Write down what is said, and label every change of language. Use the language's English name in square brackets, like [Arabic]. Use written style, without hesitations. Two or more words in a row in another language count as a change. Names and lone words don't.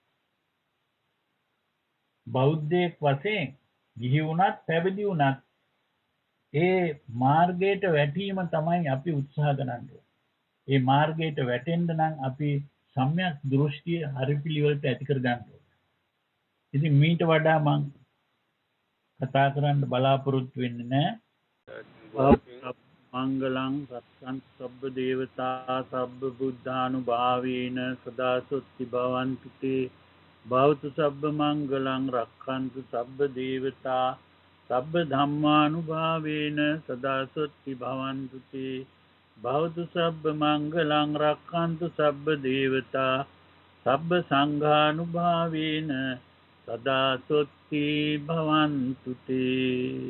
[Sinhala] බෞද්ධයෙක් වශයෙන් ගිහි වුණත් පැවිදි වුණත් ඒ මාර්ගයට වැටීම තමයි අපි උත්සාහ කරන්නේ. ඒ මාර්ගයට වැටෙන්න නම් අපි සම්‍යක් දෘෂ්ටිය හරි පිළිවෙලට ඇති කර ගන්න ඕනේ. ඉතින් මීට වඩා මම කතා කරන්න බලාපොරොත්තු වෙන්නේ නැහැ. [Pali] මංගලං සත්තං සබ්බ දේවතා සබ්බ බුද්ධානුභාවේන සදා සොත්ති භවන්තු තේ භවතු සබ්බ මංගලං රක්ඛන්තු සබ්බ දේවතා සබ්බ ධම්මානුභාවේන සදා සොත්ති භවන්තු තේ භවතු සබ්බ මංගලං රක්ඛන්තු සබ්බ දේවතා සබ්බ සංඝානුභාවේන සදා සොත්ති භවන්තු තේ.